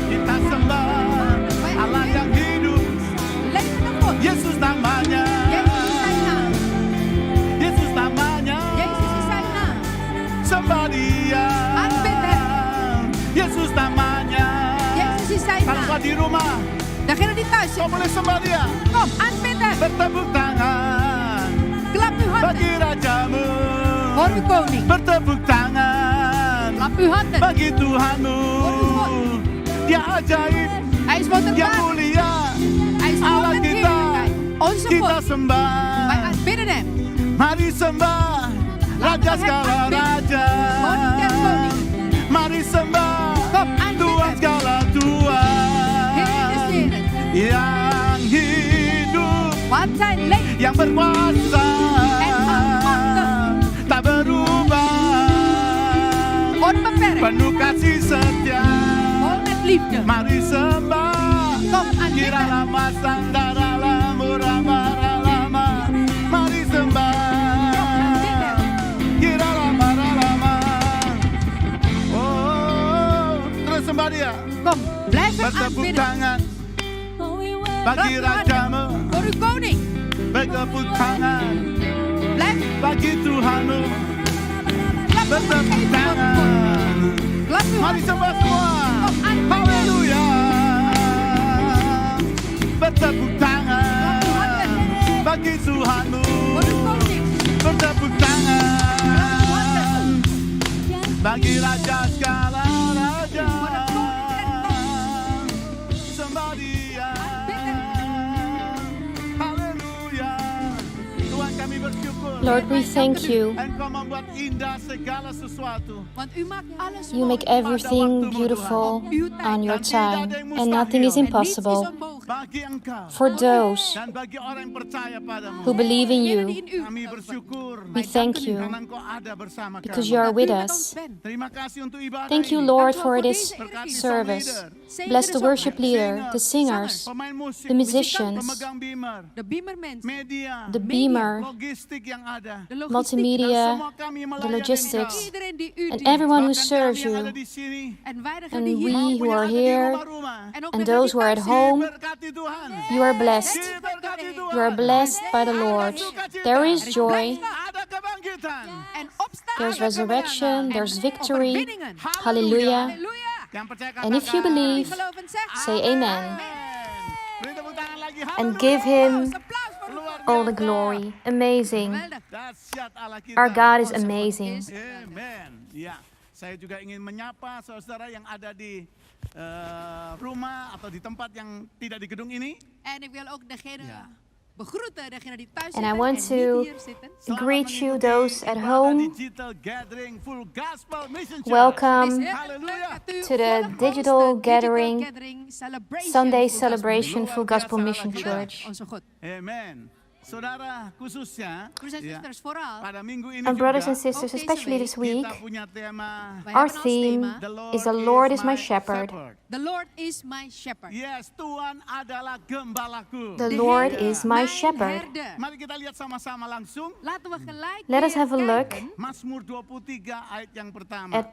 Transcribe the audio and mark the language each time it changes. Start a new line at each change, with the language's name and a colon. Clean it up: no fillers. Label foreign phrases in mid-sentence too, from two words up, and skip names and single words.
Indonesian: Kita sembah Allah yang hidup. Yesus namanya. Yesus namanya. Sembah Dia. Yesus namanya. Kalau kau di rumah,
Dutch: Degene die thuis
Indonesian: kau
Dutch: zit,
Indonesian: boleh sembah Dia.
Dutch: kom aanbidden.
Indonesian: Bertepuk tangan
Dutch: Klap uw
Indonesian: bagi
Dutch: handen
Indonesian: Rajamu.
Dutch: voor uw koning.
Indonesian: Bertepuk tangan
Dutch: Klap uw handen.
Indonesian: bagi Tuhanmu. Dia ajaib,
Dutch: Hij is
Indonesian: Dia
Dutch: wonderbaar.
Indonesian: mulia.
Dutch: Hij is
Indonesian: Allah
Dutch: God en
Indonesian: kita,
Dutch: heerlijkheid. Onze
Indonesian: kita
Dutch: God.
Indonesian: sembah.
Dutch: Wij aanbidden hem.
Indonesian: Mari sembah Raja segala raja.
Dutch: Koning der koning.
Indonesian: Mari sembah
Dutch: Kom
Indonesian: Tuhan
Dutch: aanbidden.
Indonesian: segala
Dutch: Heer des
Indonesian: Tuhan.
Dutch: heren.
Indonesian: Yang hidup,
Dutch: Want hij leeft.
Indonesian: yang berkuasa, tak berubah,
Dutch: Onbeperkt.
Indonesian: penuh kasih setia.
Dutch: Vol met liefde.
Indonesian: Mari sembah,
Dutch: Kom
Indonesian: kira
Dutch: aanbidden.
Indonesian: lama sandara lama lama. Mari sembah, kira lama lama. Oh, terus sembah Dia.
Dutch: Kom, blijf hem
Indonesian: Bertepuk
Dutch: aanbidden.
Indonesian: tangan bagi
Dutch: Klap uw
Indonesian: Rajamu.
Dutch: handen voor uw koning.
Indonesian: Bertepuk tangan
Dutch: Blijf
Indonesian: bagi Tuhanmu.
Dutch: klap uw
Indonesian: Bertepuk
Dutch: handen.
Indonesian: tangan.
Dutch: Klap uw
Indonesian: Mari
Dutch: handen.
Indonesian: sembah semua. Haleluya. Bertepuk tangan bagi Tuhanmu.
Dutch: Voor uw koning.
Indonesian: Bertepuk tangan bagi Raja segala raja. Sembah Dia. Haleluya. Tuhan kami bersyukur.
English: Lord, we thank you.
Indonesian: Engkau membuat indah segala sesuatu.
Dutch: Want u maakt alles
English: You make
Dutch: mooi.
English: everything beautiful on your time, and nothing is
Dutch: En niets is
English: impossible
Dutch: onmogelijk.
Indonesian: Bagi engkau
English: for those
Indonesian: dan bagi orang yang percaya padamu.
English: who believe in
Dutch: Degenen die
English: you.
Dutch: in u
Indonesian: Kami
Dutch: geloven.
Indonesian: bersyukur
English: We thank you
Indonesian: karena engkau ada bersama
English: because
Indonesian: kami.
English: you are
Dutch: Dat
English: with
Dutch: u met ons
English: us.
Dutch: bent.
Indonesian: Terima kasih untuk ibadah
English: Thank you,
Indonesian: ini.
English: Lord,
Dutch: Dank u
English: for
Dutch: wel voor
English: this
Dutch: deze eredienst.
English: service.
Dutch: Zegen
English: Bless
Dutch: de
English: the
Dutch: zangers,
English: worship leader, the singers,
Indonesian: Pemain musik,
English: the musicians,
Indonesian: pemegang bimer,
Dutch: de beamermensen,
Indonesian: media,
English: the beamer,
Indonesian: logistik yang ada.
Dutch: de logistiek, multimedia,
Indonesian: Semua kami
English: the
Indonesian: melayani
English: logistics,
Indonesian: engkau.
Dutch: iedereen die u
English: and
Dutch: dient.
English: everyone who
Indonesian: Bahkan
English: serves
Indonesian: kami yang ada
English: you,
Indonesian: di sini,
Dutch: En wij
English: and
Dutch: die
English: we
Dutch: hier
English: who are
Indonesian: maupun yang ada di
English: here,
Indonesian: rumah-rumah.
Dutch: en ook
English: and
Dutch: degenen
English: those
Dutch: die
English: who are at
Dutch: thuis
English: home.
Indonesian: Diberkati Tuhan.
English: You are blessed.
Indonesian: Diberkati Tuhan.
English: You are blessed by the Lord. There is joy,
Indonesian: Ada kebangkitan.
Dutch: en opstaan.
English: there's resurrection, there's victory.
Dutch: Overwinningen.
English: Hallelujah.
Dutch: Halleluja.
Indonesian: Yang percaya
English: And if you
Indonesian: katakan,
English: believe,
Dutch: Geloof en zeg.
English: say amen.
Indonesian: amen. Beri tepuk tangan lagi.
English: And give Him
Dutch: Applaus voor
Indonesian: Luar
English: all the
Indonesian: biasa.
English: glory. Amazing.
Dutch: Geweldig.
Indonesian: Dahsyat Allah kita.
English: Our God is amazing. Amen.
Indonesian: Ya, saya juga ingin menyapa saudara yang ada di rumah atau di tempat yang tidak di gedung ini.
Dutch: En ik wil ook degene Ja. begroeten, degene die thuis
English: And I
Dutch: zitten
English: want
Dutch: en
English: to
Dutch: niet hier zitten.
Indonesian: Selamat
English: greet you,
Indonesian: mengikuti
English: those at
Indonesian: ibadah
English: home. Digital Gathering Full Gospel Mission Church. Welcome
Dutch: Het is heel Hallelujah. leuk dat u
English: to the
Dutch: volgt ons,
English: digital
Dutch: de
English: gathering, celebration, Sunday Full celebration,
Indonesian: Luar
English: Full Gospel
Indonesian: biasa
English: Mission
Indonesian: Allah kita.
English: Church. Gospel.
Dutch: Onze God.
Indonesian: Amen. Saudara khususnya
Dutch: Broers en
Indonesian: ya,
Dutch: zusters, vooral.
Indonesian: pada minggu ini
English: And brothers
Indonesian: juga
English: and sisters, especially this week,
Indonesian: kita punya tema
Dutch: Wij
English: our
Dutch: hebben als
English: theme
Dutch: thema,
English: is the Lord is my shepherd. The Lord is my shepherd. Yes,
Indonesian: Tuhan adalah gembalaku.
English: The
Dutch: De
English: Lord
Dutch: Heer
English: is my
Dutch: mijn
English: shepherd.
Dutch: herder.
Indonesian: Mari kita lihat sama-sama langsung
Dutch: Laten we gelijk
English: Let us
Dutch: weer
English: have a look
Dutch: kijken
Indonesian: Mazmur 23 ayat yang pertama.
English: at